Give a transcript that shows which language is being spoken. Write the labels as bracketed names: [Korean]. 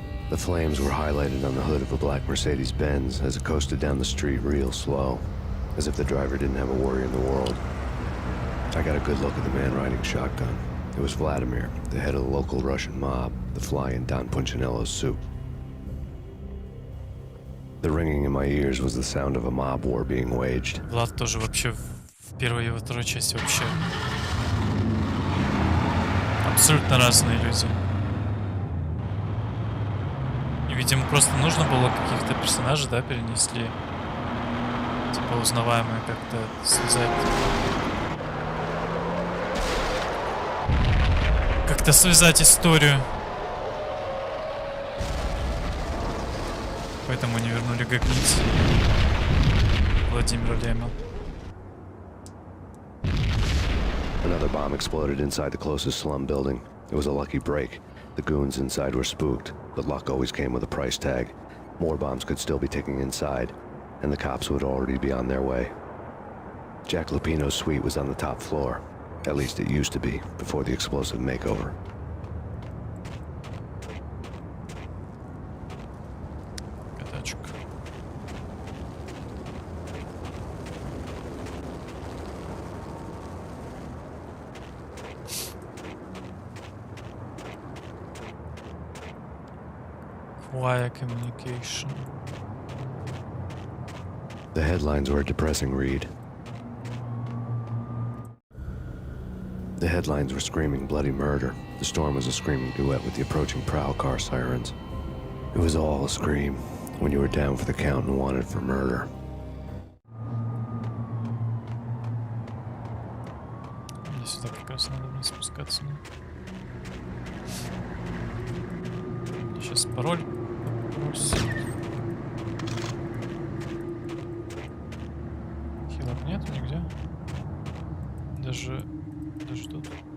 [English] The flames were highlighted on the hood of a black Mercedes-Benz as it coasted down the street real slow, as if the driver didn't have a worry in the world. I got a good look at the man riding shotgun. It was Vladimir, the head of the local Russian mob, the fly in Don Punchinello's suit. The ringing in my ears was the sound of a mob war being waged. [Russian] Влад тоже вообще в первой и во второй части вообще абсолютно разные люди. И, видимо, просто нужно было каких-то персонажей, да, перенесли. Типа узнаваемые как-то связать. Как-то связать историю. Поэтому не вернули гогнить Владимира Лема. [English] Another bomb exploded inside the closest slum building. It was a lucky break. The goons inside were spooked, but luck always came with a price tag. More bombs could still be ticking inside, and the cops would already be on their way. Jack Lupino's suite was on the top floor. At least it used to be, before the explosive makeover. Wire communication. The headlines were a depressing read. The headlines were screaming bloody murder. The storm was a screaming duet with the approaching prowl car sirens. It was all a scream when you were down for the count and wanted for murder. [Russian] Мне сюда как раз надо вниз спускаться. Сейчас пароль. Хилок нет нигде. Даже тут.